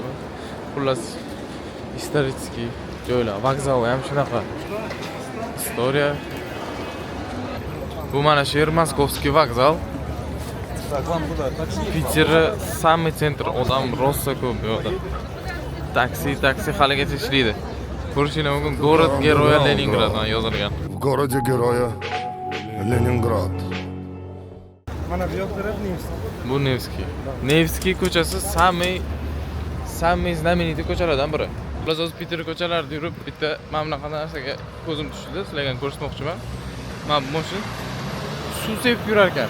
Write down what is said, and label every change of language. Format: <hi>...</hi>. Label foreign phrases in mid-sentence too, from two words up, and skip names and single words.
<uz>Xullas исторический joylar, vokzal ham shunaqa. Istoriya. Bu mana shu yer Moskovskiy vokzal. Piter</uz> <ru>самый центр,</ru> <uz>odam rosa ko'p bu yerda. Taksi haligacha ishlaydi. Ko'rishingiz mumkin,</uz> <ru>город героя Leningrad yozilgan. В городе героя Ленинград.</ru> <uz>Mana bu yoq taraf Nevskiy. Bu Nevskiy. Nevskiy ko'chasi</uz> <ru>самый знаменитый</ru> <uz>ko'chalardan biri. Biz o'z Piter ko'chalarida yurib, bitta mana bunaqa narsaga ko'zim tushdi. Sizlarga ko'rsatmoqchiman. Mana bu mashin suv sepib yurar ekan.</uz>